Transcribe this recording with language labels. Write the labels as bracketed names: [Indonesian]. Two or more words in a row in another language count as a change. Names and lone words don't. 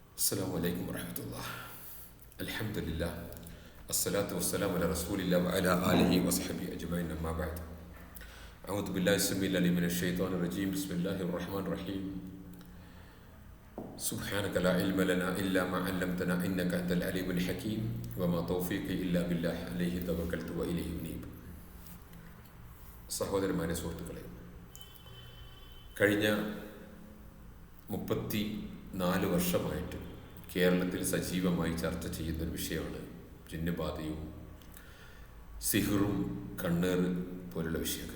[Arabic] السلام عليكم ورحمة الله. الحمد لله الصلاة والسلام على رسول الله وعلى آله وصحبه أجمعين. أما بعد، أعوذ بالله السميع العليم من الشيطان الرجيم. بسم الله الرحمن الرحيم. سبحانك لا علم لنا إلا ما علمتنا إنك أنت العليم الحكيم وما توفيقي إلا بالله عليه توكلت وإليه أنيب. [Malayalam] സഹോദരന്മാരെ, സുഹൃത്തുക്കളെ, കഴിഞ്ഞ 34 വർഷമായിട്ട് കേരളത്തിൽ സജീവമായി ചർച്ച ചെയ്യുന്നൊരു വിഷയമാണ് ജിന്നുബാധയും സിഹറും കണ്ണേറ് പോലുള്ള വിഷയങ്ങൾ.